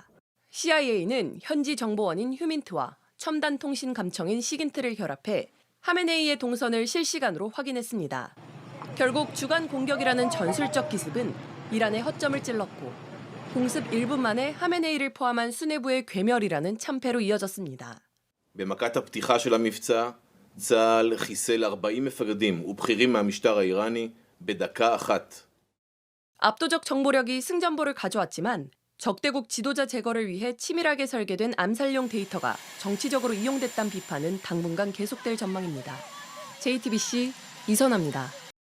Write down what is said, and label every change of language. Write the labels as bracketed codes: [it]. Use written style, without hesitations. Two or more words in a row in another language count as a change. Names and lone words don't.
[ko] CIA는 현지 정보원인 휴민트와 첨단 통신 감청인 시긴트를 결합해 하메네이의 동선을 실시간으로 확인했습니다. 결국 주간 공격이라는 전술적 기습은 이란의 허점을 찔렀고 공습 1분 만에 하메네이를 포함한 수뇌부의 괴멸이라는 참패로 이어졌습니다. [he] במכת הפתיחה של המבצע, צה"ל חיסל 40 מפקדים ובכירים מהמשטר האיראני בדקה אחת. [ko] 압도적 정보력이 승전보를 가져왔지만 적대국 지도자 제거를 위해 치밀하게 설계된 암살용 데이터가 정치적으로 이용됐다는 비판은 당분간 계속될 전망입니다. JTBC 이선아입니다.